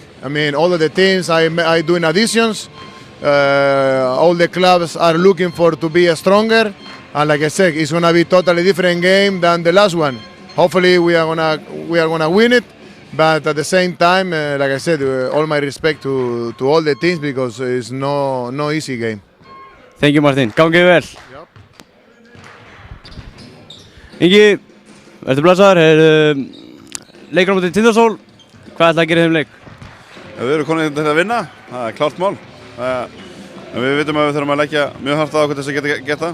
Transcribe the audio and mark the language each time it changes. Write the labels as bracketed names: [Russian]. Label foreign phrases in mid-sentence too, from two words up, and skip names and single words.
[English] I mean, all of the teams I doing additions. All the clubs are looking to be stronger, and like I said, it's gonna be totally different game than the last one. Hopefully, we are gonna win it, but at the same time, like I said, all my respect to all the teams because it's no easy game. Thank you, Martin. [Icelandic] Gangi vel. [English] Yep. [Icelandic] Ingi, ertu blessaður? Leikur á móti Tindastóll. Hvað ætlaðu að gera í þeim leik? Við erum komin til að vinna, það er klárt mál. En við vitum að við þurfum að leggja mjög hart á okkur til þess að geta.